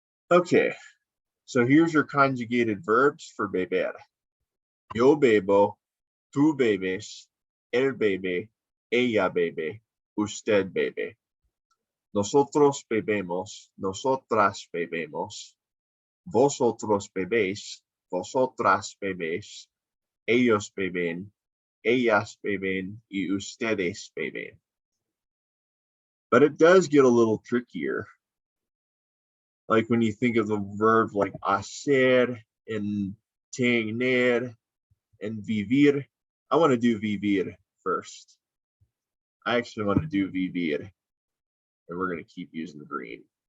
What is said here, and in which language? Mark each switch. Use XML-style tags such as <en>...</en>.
<en>Okay, so here's your conjugated verbs for beber.</en> <es>Yo bebo, tú bebes, él bebe, ella bebe, usted bebe. Nosotros bebemos, nosotras bebemos. Vosotros bebéis, vosotras bebéis. Ellos beben, ellas beben, y ustedes beben.</es> <en>But it does get a little trickier. Like when you think of the verb like hacer and tener and vivir. I want to do vivir first. I actually want to do vivir. And we're going to keep using the green.</en>